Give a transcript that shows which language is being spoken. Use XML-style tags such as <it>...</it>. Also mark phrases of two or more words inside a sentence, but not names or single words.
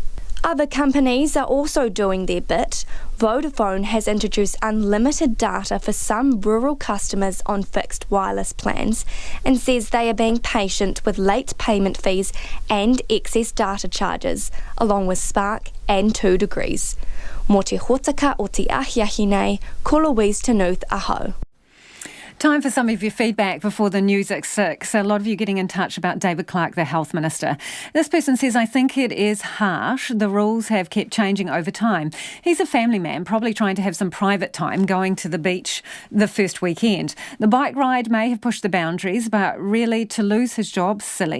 <en>Other companies are also doing their bit. Vodafone has introduced unlimited data for some rural customers on fixed wireless plans and says they are being patient with late payment fees and excess data charges, along with Spark and 2 Degrees.</en> <mi>Mō te hotaka o te ahiahi nei, ko Louise Tanuth aho.</mi> <en>Time for some of your feedback before the news at 6. A lot of you getting in touch about David Clark, the Health Minister. This person says, I think it is harsh. The rules have kept changing over time. He's a family man, probably trying to have some private time going to the beach the first weekend. The bike ride may have pushed the boundaries, but really to lose his job, silly.</en>